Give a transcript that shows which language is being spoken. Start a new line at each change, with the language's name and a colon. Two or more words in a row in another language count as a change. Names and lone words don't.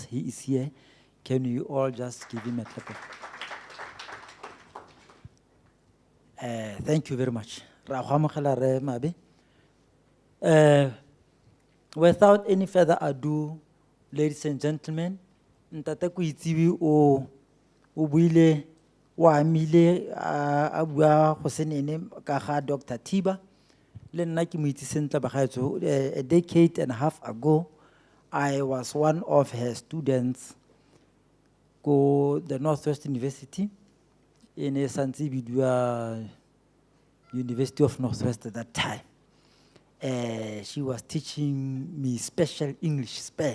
English: He is here. Can you all just give him a clap? Thank you very much. Without any further ado, ladies and gentlemen,
Tswana: Ntate Koitsui o buile wa amile a bua go senene ka ga Dr. Tiba le nna ke mo itse sentle ba gaetso.
English: A decade and a half ago I was one of her students go the Northwest University in a University of Northwest at that time. She was teaching me special English span.